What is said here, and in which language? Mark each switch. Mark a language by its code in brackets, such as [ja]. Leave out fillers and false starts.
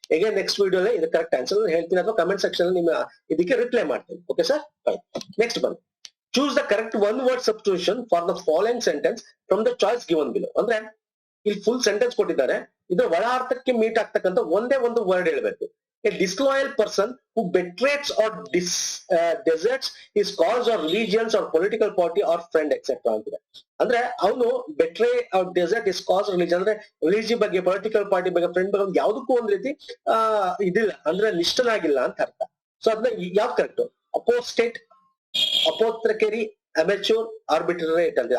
[kn] ಹೇಗೆ ನೆಕ್ಸ್ಟ್ ವಿಡಿಯೋಲಿ ಇದು ಕರೆಕ್ಟ್ ಆನ್ಸರ್ ಹೇಳ್ತೀನಿ ಅಥವಾ ಕಮೆಂಟ್ ಸೆಕ್ಷನ್ ನಿಮ್ಮ ಇದಕ್ಕೆ ರಿಪ್ಲೈ ಮಾಡ್ತೀನಿ. Okay sir, fine. ನೆಕ್ಸ್ಟ್ ಬನ್ನಿ. [en] Choose the correct one word substitution for the following sentence from the choice given below. [kn] ಅಂದ್ರೆ ಇಲ್ಲಿ ಫುಲ್ ಸೆಂಟೆನ್ಸ್ ಕೊಟ್ಟಿದ್ದಾರೆ, ಇದರ ಒಳ ಅರ್ಥಕ್ಕೆ ಮೀಟ್ ಆಗ್ತಕ್ಕಂಥ ಒಂದೇ ಒಂದು ವರ್ಡ್ ಹೇಳ್ಬೇಕು. [en] A disloyal person who betrays or deserts his cause or religions or political party or friend etc. [kn] ಅಂತಿದೆ. ಅಂದ್ರೆ ಅವನು ಬೆಟ್ರೇ [en] or desert his cause religion [kn] ಅಂದ್ರೆ ರಿಲಿಜಿ ಬಗ್ಗೆ, ಪೊಲಿಟಿಕಲ್ ಪಾರ್ಟಿ ಬಗ್ಗೆ, ಫ್ರೆಂಡ್ ಬಗ್ಗೆ ಯಾವ್ದಕ್ಕೂ ಒಂದ್ ರೀತಿ ಇದಿಲ್ಲ ಅಂದ್ರೆ ನಿಷ್ಠನಾಗಿಲ್ಲ ಅಂತ ಅರ್ಥ. ಸೊ ಅದನ್ನ ಯಾವ್ದು ಕರೆಕ್ಟ್? ಅಪೋಸ್ಟೇಟ್, ಅಪೋತ್ರಕೆರಿ, ಅಮೆಚೂರ್, ಆರ್ಬಿಟ್ರೇಟ್ ಅಂತ.